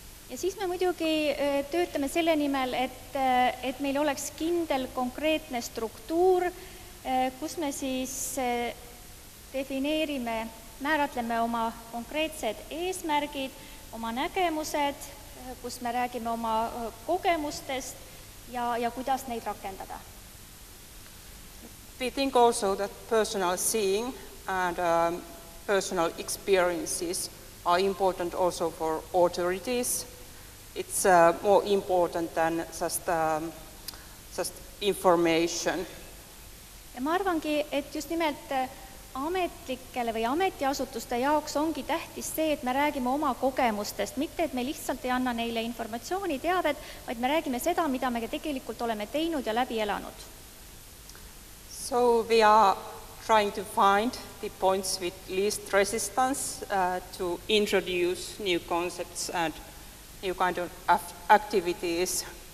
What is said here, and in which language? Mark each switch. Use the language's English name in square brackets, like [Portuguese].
[Estonian] Ja siis me muidugi töötame selle nimel, et meil oleks kindel konkreetne struktuur, kus me siis defineerime, määratleme oma konkreetsed eesmärgid, oma nägemused, kus me räägime oma kogemustest ja kuidas neid rakendada. [English] We think also that personal seeing and personal experiences are important also for authorities. It's more important than just information. [Estonian] Ja ma arvangi, et just nimelt ametlikele või ametiasutuste jaoks ongi tähtis see, et me räägime oma kogemustest, mitte et me lihtsalt ei anna neile informatsiooni, teavet, vaid me räägime seda, mida me tegelikult oleme teinud ja läbi elanud. [English] So we are trying to find the points with least resistance to introduce new concepts and new kind of activities.